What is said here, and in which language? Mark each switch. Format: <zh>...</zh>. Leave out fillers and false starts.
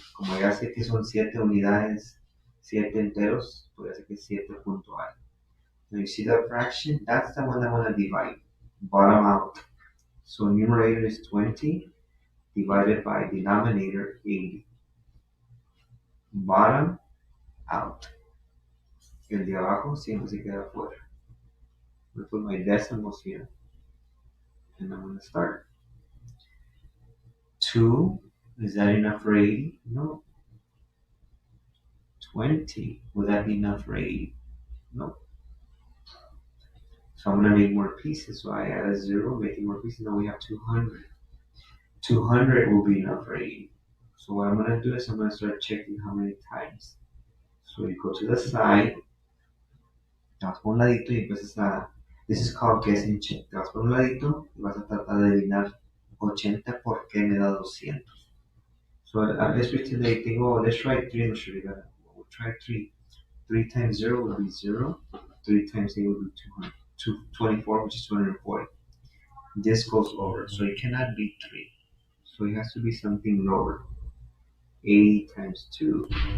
<es>Como ya sé que son 7 unidades, 7 enteros, pues ya sé que es 7 punto algo.</es> <en>Now you see that fraction? That's the one I want to divide. Bottom out. So numerator is 20 divided by denominator 80. Bottom out.</en> <es>El de abajo siempre se queda afuera.</es> <en>I put my decimals here. And I'm going to start. 2, is that enough for 80? No. 20, would that be enough for 80? No. So I'm going to make more pieces. So I add a 0, making more pieces. Now we have 200. 200 will be enough for 80. So what I'm going to do is I'm going to start checking how many times. So you go to the side,</en> <es>te vas por un ladito y empiezas a...</es> <en>This is called guessing check.</en> <es>Te vas por un ladito y vas a tratar de adivinar 80 por qué me da 200.</es> <en>So let's pretend that you think, oh, let's try 3 in the We'll try 3. 3 times 0 will be 0. 3 times 8 will be 200. 24, which is 240. This goes over, so it cannot be 3. So it has to be something lower. 80 times 2.</en>